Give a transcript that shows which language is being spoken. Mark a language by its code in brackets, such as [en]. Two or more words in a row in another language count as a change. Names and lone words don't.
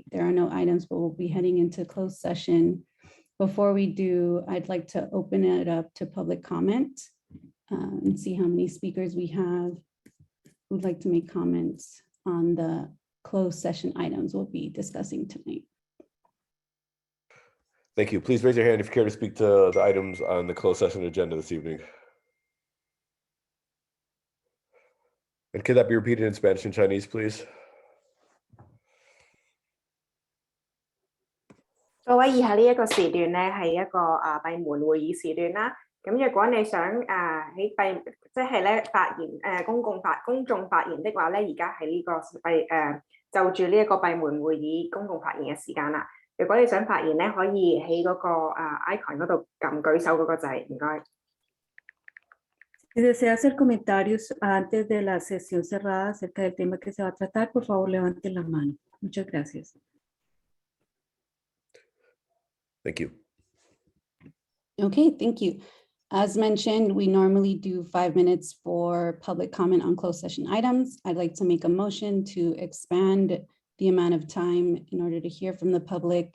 [en] There are no items, but we'll be heading into closed session. Before we do, I'd like to open it up to public comment and see how many speakers we have who'd like to make comments on the closed session items we'll be discussing tonight. Thank you. Please raise your hand if you care to speak to the items on the closed session agenda this evening. And could that be repeated in Spanish and Chinese, please? [yue] 各位以下呢一個時段咧係一個閉門會議時段啦。咁若果你想喺即係咧發言公眾發言的話咧，而家係呢個就住呢一個閉門會議公共發言嘅時間啦。如果你想發言咧，可以喺嗰個icon 嗰度撳舉手嗰個掣，唔該。 [es] Si desea hacer comentarios antes de la sesión cerrada acerca del tema que se va a tratar, por favor, levante la mano. Muchas gracias. [en] Thank you. Okay, thank you. As mentioned, we normally do 5 minutes for public comment on closed session items. I'd like to make a motion to expand the amount of time in order to hear from the public.